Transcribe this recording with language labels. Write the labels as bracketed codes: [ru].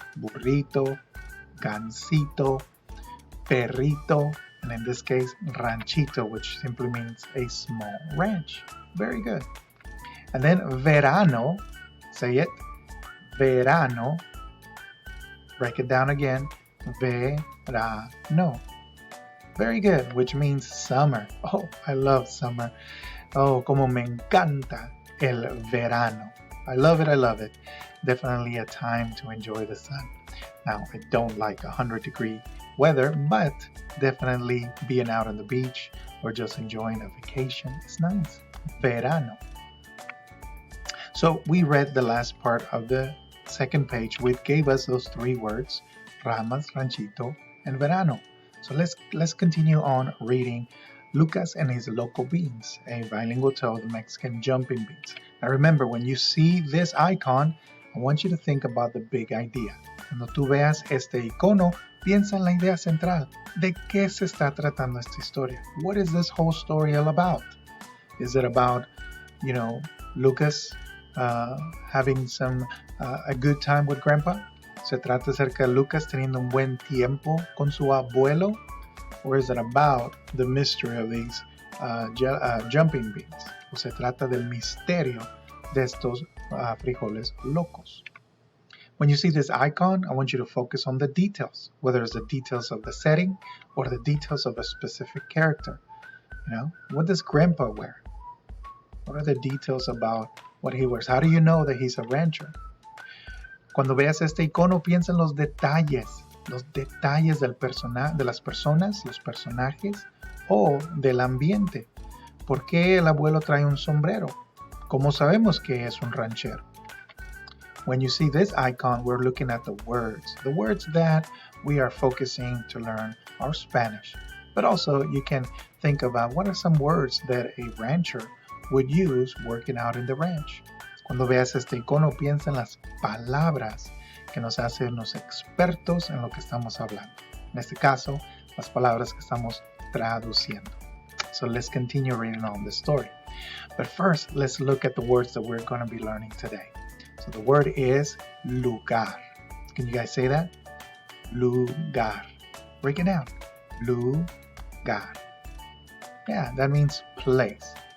[en] Burrito, gansito, perrito, and in this case, ranchito, which simply means a small ranch. Very good. And then verano, say it, verano. Break it down again, verano. Very good, which means summer. Oh, I love summer. [es] Oh, como me encanta el verano. [en] I love it. Definitely a time to enjoy the sun. Now, I don't like 100-degree weather, but definitely being out on the beach or just enjoying a vacation is nice. Verano. So we read the last part of the second page, which gave us those three words, ramas, ranchito, and verano. So let's continue on reading Lucas and his Loco beans, a bilingual tale of Mexican jumping beans. Now remember, when you see this icon, I want you to think about the big idea. [es] Cuando tú veas este icono, piensa en la idea central. ¿De qué se está tratando esta historia? [en] What is this whole story all about? Is it about, Lucas having a good time with Grandpa? [es] ¿Se trata acerca de Lucas teniendo un buen tiempo con su abuelo? [en] Or is it about the mystery of these jumping beans? [es] ¿O se trata del misterio de estos frijoles locos? [en] When you see this icon, I want you to focus on the details, whether it's the details of the setting or the details of a specific character. What does Grandpa wear? What are the details about what he wears? How do you know that he's a rancher? [es] Cuando veas este icono, piensa en los detalles de las personas, los personajes o del ambiente. ¿Por qué el abuelo trae un sombrero? ¿Cómo sabemos que es un ranchero? [en] When you see this icon, we're looking at the words that we are focusing to learn our Spanish. But also you can think about what are some words that a rancher would use working out in the ranch. [es] Cuando veas este icono, piensa en las palabras que nos hacen los expertos en lo que estamos hablando. En este caso, las palabras que estamos traduciendo. [en] So let's continue reading on the story. But first, let's look at the words that we're going to be learning today. So the word is lugar. Can you guys say that? Lugar. Break it down. Lugar. Yeah, that means place.